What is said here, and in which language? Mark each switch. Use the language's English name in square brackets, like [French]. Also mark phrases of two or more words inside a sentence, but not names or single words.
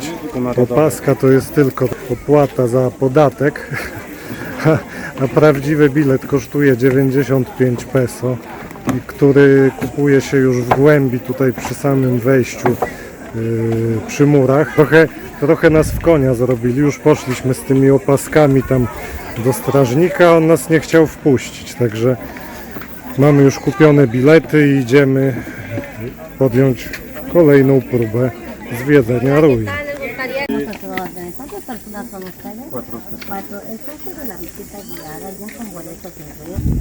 [Polish] Opaska to jest tylko opłata za podatek, a prawdziwy bilet kosztuje 95 peso, który kupuje się już w głębi tutaj przy samym wejściu przy murach. Trochę nas w konia zrobili, już poszliśmy z tymi opaskami tam do strażnika, on nas nie chciał wpuścić, także mamy już kupione bilety i idziemy podjąć kolejną próbę zwiedzenia ruin. [Spanish] ¿Cuántas personas son ustedes? Cuatro. El costo de la visita guiada ya con boletos incluidos.